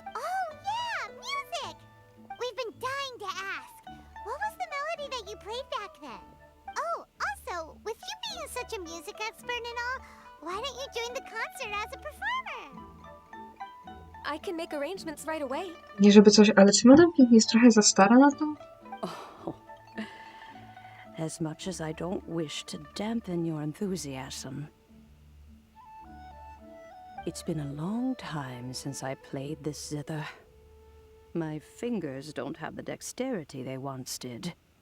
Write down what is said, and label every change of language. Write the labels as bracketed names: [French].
[English] Oh yeah, music! We've been dying to ask. What was the melody that you played back then? Oh, also, with you being such a music expert and all, why don't you join the concert as a performer? I can make arrangements right away. [Polish] Nie żeby coś, ale czy Madame Ping jest trochę za stara na to? [English] Oh, as much as I don't wish to dampen your enthusiasm, it's been a long time since I played this zither. My fingers don't have the dexterity they once did.